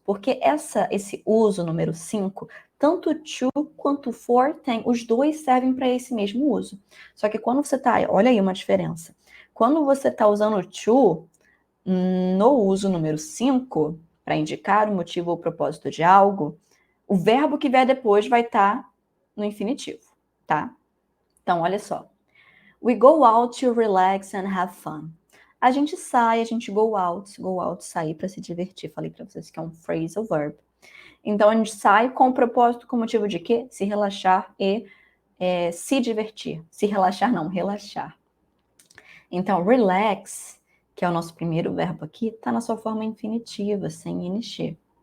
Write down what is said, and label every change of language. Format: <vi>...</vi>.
<pt>Porque esse uso número 5, tanto to quanto for os dois servem para esse mesmo uso. Só que quando você está, olha aí uma diferença. Quando você está usando to no uso número 5, para indicar o motivo ou o propósito de algo, o verbo que vier depois vai estar no infinitivo, tá? Então, olha só.</pt> <en>We go out to relax and have fun.</en> <pt>A gente sai, a gente go out, sair para se divertir. Falei para vocês que é um phrasal verb. Então, a gente sai com o propósito, com o motivo de quê? Se relaxar e se divertir. Se relaxar, não, relaxar. Então, relax, que é o nosso primeiro verbo aqui, está na sua forma infinitiva, sem ing.</pt>